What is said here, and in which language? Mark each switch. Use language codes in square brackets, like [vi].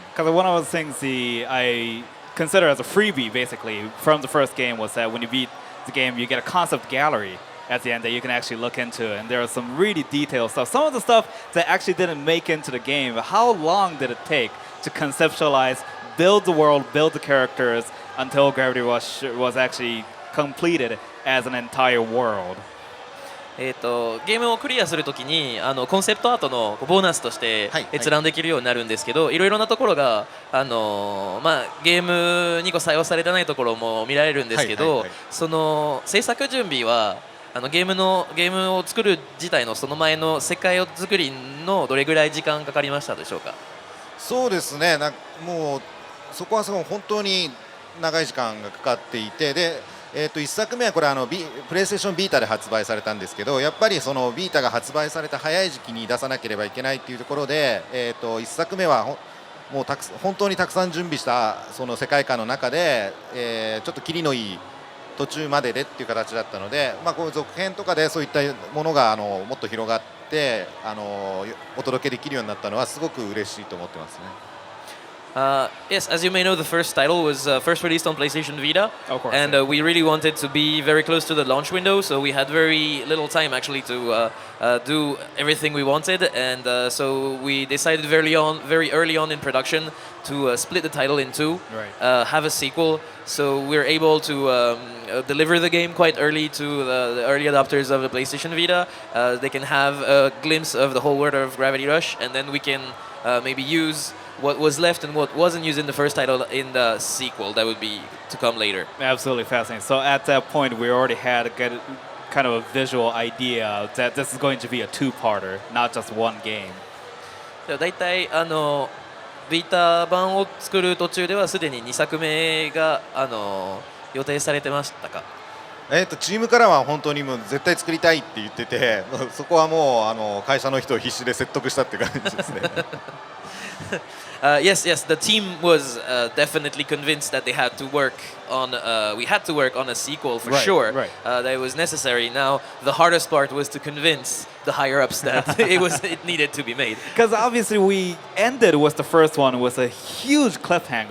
[en] Because one of the things I consider as a freebie, basically, from the first game was that when you beat the game, you get a concept gallery at the end that you can actually look into, and there are some really detailed stuff. Some of the stuff that actually didn't make into the game. How long did it take to conceptualize, build the world, build the characters until Gravity Rush was actually completed as an entire world? [ja] ゲームをクリアするときにコンセプトアートのボーナスとして閲覧できるようになるんですけど、いろいろなところがゲームに採用されてないところも見られるんですけど、その制作準備はゲームを作る自体のその前の世界を作りのどれぐらい時間かかりましたでしょうか？そうですね。もうそこは本当に長い時間がかかっていて、で、1作目はこれプレイステーションビータで発売されたんですけど、やっぱりそのビータが発売された早い時期に出さなければいけないっていうところで、1作目はもう本当にたくさん準備したその世界観の中で、ちょっとキリのいい途中まででっていう形だったので、こういう続編とかでそういったものがもっと広がってお届けできるようになったのはすごく嬉しいと思ってますね。 [en] Yes, as you may know, the first title was first released on PlayStation Vita, and yeah. we really wanted to be very close to the launch window, so we had very little time actually to do everything we wanted, and so we decided very early on in production to split the title in two, have a sequel, so we're able to deliver the game quite early to the early adopters of the PlayStation Vita. They can have a glimpse of the whole world of Gravity Rush, and then we can maybe use what was left and what wasn't used in the first title in the sequel that would be to come later. Absolutely fascinating. So at that point, we already had a good kind of a visual idea that this is going to be a two-parter, not just one game. [ja] だいたいビータ版を作る途中ではすでに2作目が予定されてましたか？チームからは本当にもう絶対作りたいって言ってて、そこはもう会社の人を必死で説得したって感じですね。 [en] Yes, the team was definitely convinced that they had to work on. We had to work on a sequel for sure. That it was necessary. Now the hardest part was to convince the higher ups that it needed to be made. Because obviously we ended with the first one with a huge cliffhanger.